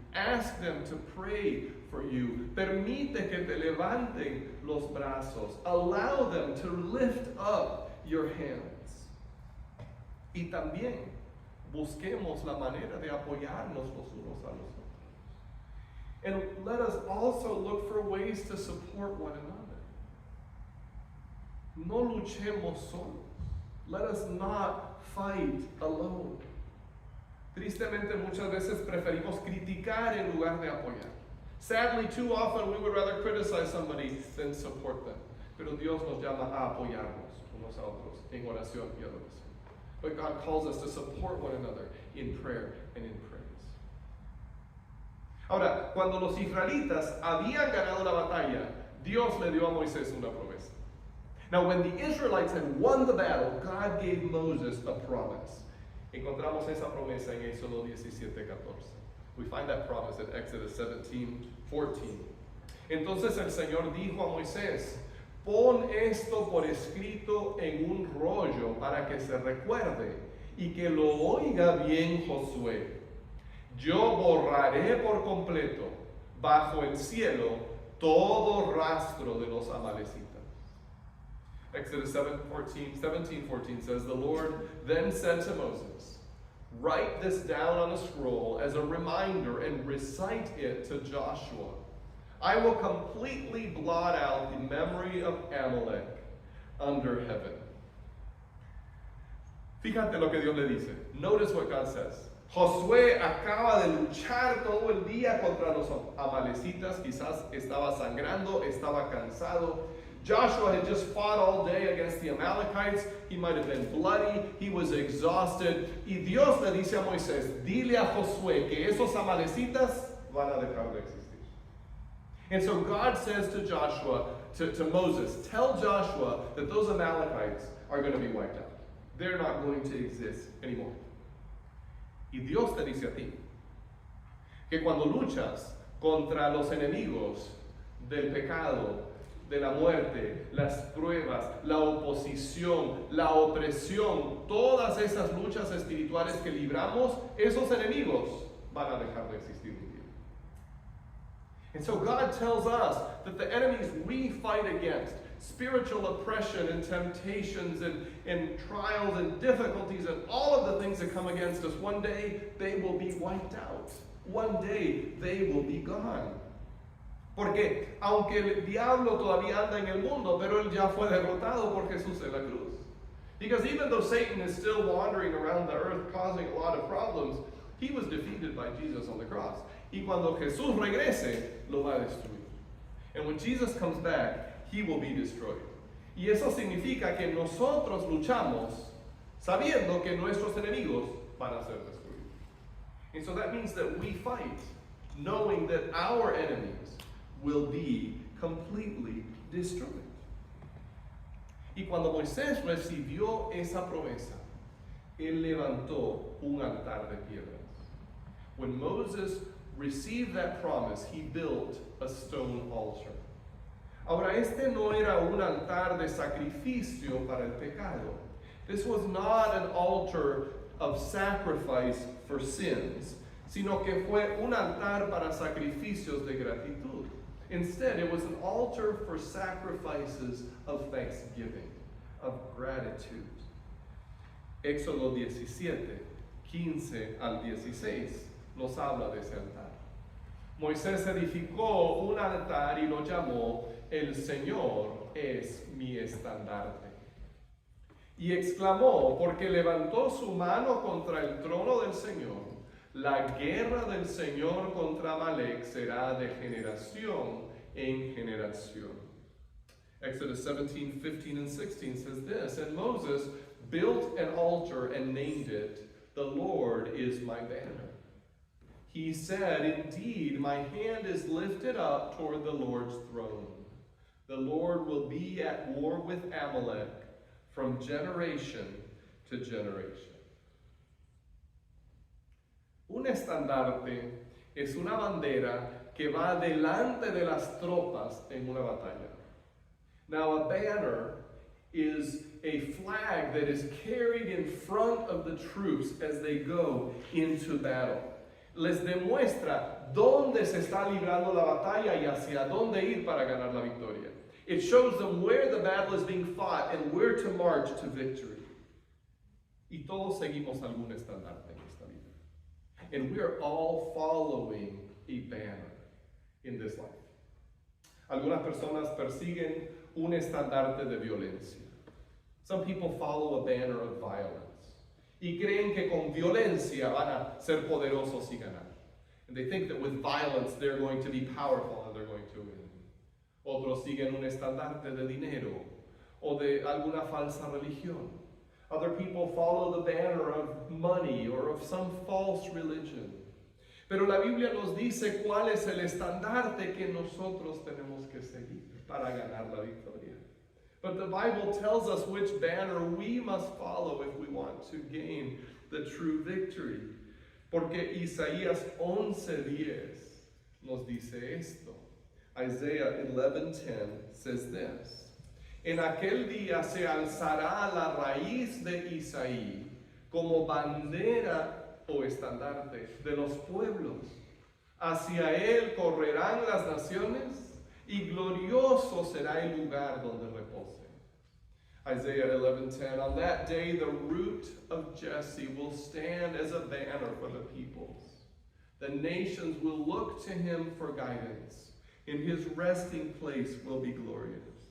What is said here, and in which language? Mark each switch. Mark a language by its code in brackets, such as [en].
[en] Ask them to pray for you. [es] Permite que te levanten los brazos. [en] Allow them to lift up your hands. [es] Y también busquemos la manera de apoyarnos los unos a los otros. [en] And let us also look for ways to support one another. [es] No luchemos solos. [en] Let us not fight alone. [es] Tristemente, muchas veces preferimos criticar en lugar de apoyar. [en] Sadly, too often we would rather criticize somebody than support them. [es] Pero Dios nos llama a apoyarnos unos a otros en oración y adoración. [en] But God calls us to support one another in prayer and in praise. [es] Ahora, cuando los israelitas habían ganado la batalla, Dios le dio a Moisés una promesa. [en] Now, when the Israelites had won the battle, God gave Moses a promise. [es] Encontramos esa promesa en Éxodo 17:14. [en] We find that promise in Exodus 17:14. [es] Entonces el Señor dijo a Moisés, pon esto por escrito en un rollo para que se recuerde y que lo oiga bien Josué. Yo borraré por completo bajo el cielo todo rastro de los amalecitas. [en] Exodus 17:14 says, the Lord then said to Moses, write this down on a scroll as a reminder and recite it to Joshua. I will completely blot out the memory of Amalek under heaven. [es] Fíjate lo que Dios le dice. [en] Notice what God says. [es] Josué acaba de luchar todo el día contra los amalecitas. Quizás estaba sangrando, estaba cansado. [en] Joshua had just fought all day against the Amalekites. He might have been bloody. He was exhausted. [es] Y Dios le dice a Moisés, dile a Josué que esos amalecitas van a dejar de existir. [en] And so God says to Joshua, to Moses, tell Joshua that those Amalekites are going to be wiped out. They're not going to exist anymore. [es] Y Dios te dice a ti que cuando luchas contra los enemigos del pecado, de la muerte, las pruebas, la oposición, la opresión, todas esas luchas espirituales que libramos, esos enemigos van a dejar de existir un día. [en] And so God tells us that the enemies we fight against, spiritual oppression and temptations and trials and difficulties and all of the things that come against us, one day they will be wiped out. One day they will be gone. [es] Porque aunque el diablo todavía anda en el mundo, pero él ya fue derrotado por Jesús en la cruz. [en] Because even though Satan is still wandering around the earth causing a lot of problems, he was defeated by Jesus on the cross. [es] Y cuando Jesús regrese, lo va a destruir. [en] And when Jesus comes back, he will be destroyed. [es] Y eso significa que nosotros luchamos sabiendo que nuestros enemigos van a ser destruidos. [en] And so that means that we fight knowing that our enemies will be completely destroyed. [es] Y cuando Moisés recibió esa promesa, él levantó un altar de piedras. [en] When Moses received that promise, he built a stone altar. [es] Ahora, este no era un altar de sacrificio para el pecado. [en] This was not an altar of sacrifice for sins, [es] sino que fue un altar para sacrificios de gratitud. [en] Instead, it was an altar for sacrifices of thanksgiving, of gratitude. [es] Éxodo 17:15-16 nos habla de ese altar. Moisés edificó un altar y lo llamó El Señor es mi estandarte. Y exclamó, porque levantó su mano contra el trono del Señor, la guerra del Señor contra Amalek será de generación en generación. [en] Exodus 17:15-16 says this, and Moses built an altar and named it, the Lord is my banner. He said, indeed, my hand is lifted up toward the Lord's throne. The Lord will be at war with Amalek from generation to generation. [es] Un estandarte es una bandera que va delante de las tropas en una batalla. [en] Now, a banner is a flag that is carried in front of the troops as they go into battle. [es] Les demuestra dónde se está librando la batalla y hacia dónde ir para ganar la victoria. [en] It shows them where the battle is being fought and where to march to victory. [es] Y todos seguimos algún estandarte en esta vida. [en] And we are all following a banner in this life. [es] Algunas personas persiguen un estandarte de violencia. [en] Some people follow a banner of violence [es] y creen que con violencia van a ser poderosos y ganar. [en] And they think that with violence they're going to be powerful and they're going to win. [es] Otros siguen un estandarte de dinero o de alguna falsa religión. [en] Other people follow the banner of money or of some false religion. [es] Pero la Biblia nos dice cuál es el estandarte que nosotros tenemos que seguir para ganar la victoria. [en] But the Bible tells us which banner we must follow if we want to gain the true victory. [es] Porque Isaías 11:10 nos dice esto. [en] Isaiah 11:10 says this. [es] En aquel día se alzará la raíz de Isaí como bandera o estandarte de los pueblos. Hacia él correrán las naciones y glorioso será el lugar donde repose. [en] Isaiah 11:10, on that day the root of Jesse will stand as a banner for the peoples. The nations will look to him for guidance. In his resting place will be glorious.